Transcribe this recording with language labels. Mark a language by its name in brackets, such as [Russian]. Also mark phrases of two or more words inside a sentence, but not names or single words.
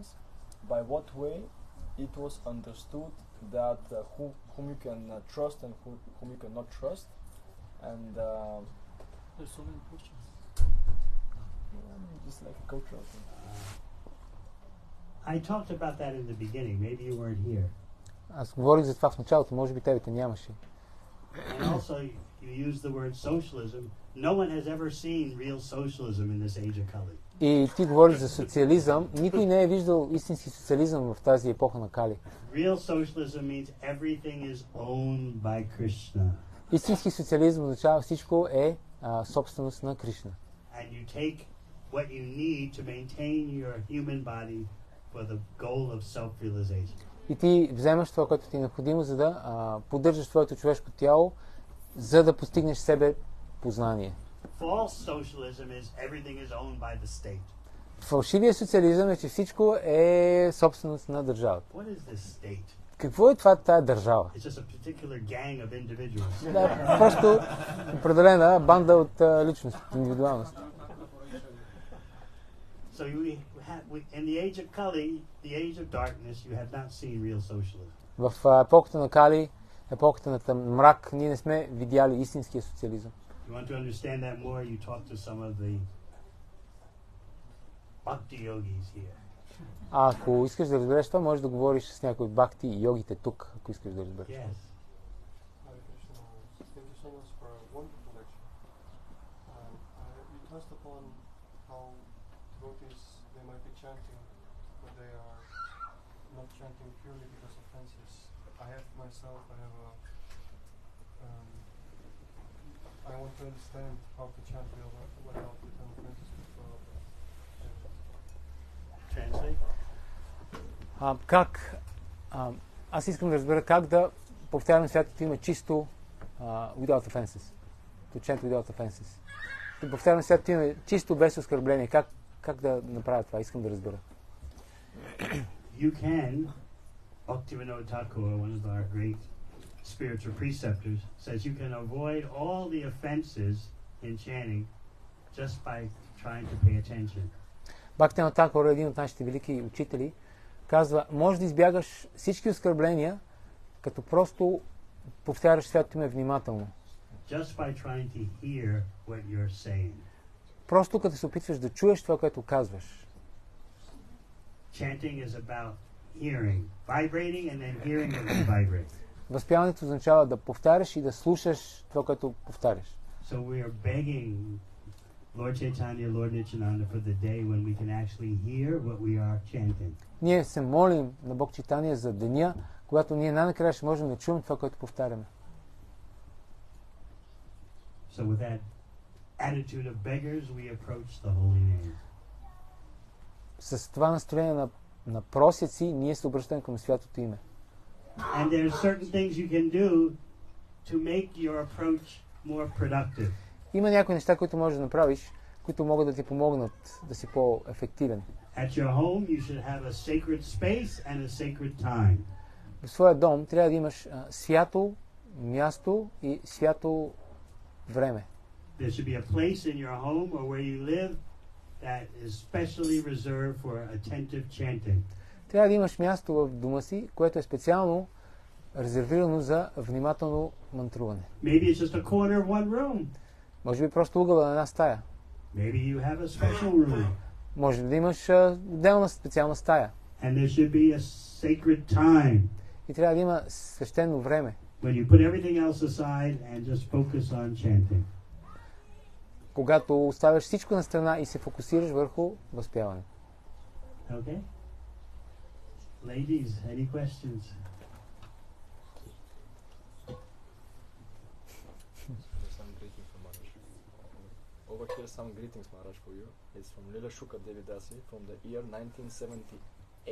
[English] By what way it was understood that whom you can trust and whom you cannot trust? And There's so many questions. Just like a cultural thing. I talked about that in the beginning. Maybe you weren't here. [Bulgarian] Аз говорих за това в началото, може би тебе нямаше. [English] And also, you use the word socialism. No one has ever seen real socialism in this age of Kali. [Bulgarian] И ти говориш за социализъм. Никой не е виждал истински социализъм в тази епоха на Кали. [English] Real socialism means everything is owned by Krishna. [Bulgarian] Истински социализъм означава всичко е собственост на Кришна. [English] And you take what you need to maintain your human body for the goal of self-realization. [Bulgarian] И ти вземаш това, което ти е необходимо, за да поддържаш твоето човешко тяло, за да постигнеш себе познание. [English] False socialism is everything is owned by the state. [Bulgarian] Фалшивия социализъм е, че всичко е собственост на държавата. [English] What is this state? [Bulgarian] Какво е това тая държава? [English] It's just a particular gang of individuals. [Bulgarian] Да, просто определена банда от личност, индивидуалност. [English] So in the age of Kali, the age of darkness, you have not seen real socialism. [Bulgarian] В епохата на Кали, епохата на мрак, ние не сме видяли истинския социализъм. [English] You want to understand that more, you talk to some of the bhakti yogis here. [Bulgarian] Ако искаш да разбереш това, можеш да говориш с някой от бхакти и йогите тук, ако искаш да разбереш. [English] Yes. Hare Krishna. Thank you so much for a wonderful lecture. You touched upon how devotees, they might be chanting, but they are not chanting purely because of offenses. I want to understand how to chant without becoming offenses to God. Translate. [Bulgarian] Аз искам да разбера как да повтарям святото име чисто [English] without offenses. To chant without offenses. [Bulgarian] Да повтарям святото име чисто без оскърбление. Как да направя това? Искам да разбера. [English] You can, Bhaktivinoda Thakur, one of our great spiritual preceptors, says you can avoid all the offenses in chanting just by trying to pay attention. [Bulgarian] Бхактивинода Тхакур, един от нашите велики учители, казва, може да избягаш всички оскърбления, като просто повтаряш святото име внимателно. [English] Just by trying to hear what you're saying. [Bulgarian] Просто като се опитваш да чуеш това, което казваш. [English] Chanting is about hearing. Vibrating and then hearing and then vibrate. [Bulgarian] Възпяването означава да повтаряш и да слушаш това, което повтаряш. [English] So we are begging Lord Chaitanya, Lord Nityananda for the day when we can actually hear what we are chanting. [Bulgarian] Ние се молим на Бог Чайтания за деня, когато ние най-накрая ще можем да чуем това, което повтаряме. [English] So with that attitude of beggars, we approach the holy name. [Bulgarian] С това настроение на просеци, ние се обръщаме към святото име. [English] And there are certain things you can do to make your approach more productive. [Bulgarian] Има някои неща, които можеш да направиш, които могат да ти помогнат да си по-ефективен. [English] At your home, you should have a sacred space and a sacred time. [Bulgarian] В своя дом трябва да имаш свято място и свято време. [English] There should be a place in your home or where you live that is specially reserved for attentive chanting. [Bulgarian] Трябва да имаш място в дома си, което е специално резервирано за внимателно мантруване. [English] Maybe it's just a corner of one room. [Bulgarian] Може би просто ъгъла на една стая. [English] Maybe you have a special room. [Bulgarian] Може да имаш отделна специална стая. [English] And there should be a sacred time. [Bulgarian] И трябва да има свещено време. [English] When you put everything else aside and just focus on chanting. [Bulgarian] Когато оставяш всичко на страна и се фокусираш върху възпяване. [English] Okay? Ladies, any questions? Some greetings from Maharaj. Over here, some greetings, Maharaj, for you. It's from Lila Shuka Devidasi from the year 1978.